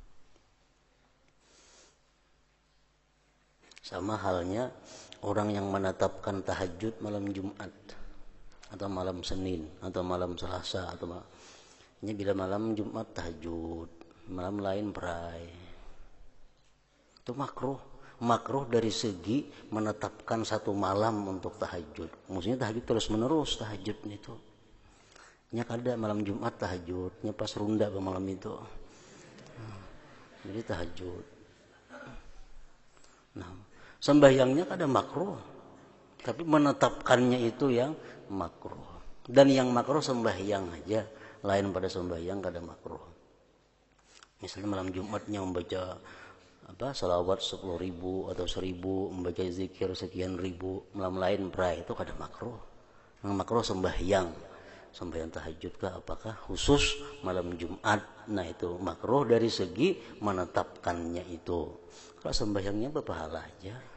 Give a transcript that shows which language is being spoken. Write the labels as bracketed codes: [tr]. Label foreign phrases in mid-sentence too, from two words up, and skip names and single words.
[id] Sama halnya orang yang menetapkan tahajud malam Jumat atau malam Senin atau malam Selasa atau ini bila malam Jumat tahajud, malam lain perai. Itu makruh. Makruh dari segi menetapkan satu malam untuk tahajud. Maksudnya tahajud terus menerus tahajud itu. [bjn] Nya kada malam Jumat tahajud, nya pas runda ke malam itu. [id] Jadi tahajud. Nah, sembahyangnya kada makruh, tapi menetapkannya itu yang makruh. Dan yang makruh sembahyang aja, lain pada sembahyang kada makruh. Misalnya malam Jumatnya membaca salawat 10.000 atau 1.000, membaca zikir sekian ribu, malam lain perai itu kada makruh. Yang makruh sembahyang tahajud kah apakah khusus malam Jumat. Nah itu makruh dari segi menetapkannya itu. Kalau sembahyangnya berpahala aja.